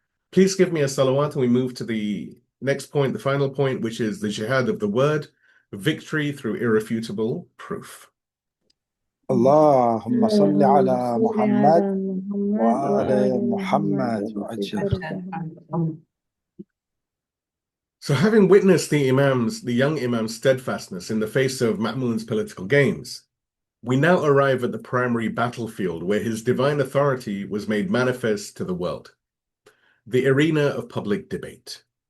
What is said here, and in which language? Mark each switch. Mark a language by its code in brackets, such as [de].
[en] Please give me a salawat, and we move to the next point, the final point, which is the jihad of the word, victory through irrefutable proof. [ar] اللهم صل على محمد وآل محمد وعجل. [en] So having witnessed the young Imam's steadfastness in the face of Ma'mun's political games, we now arrive at the primary battlefield where his divine authority was made manifest to the world, the arena of public debate.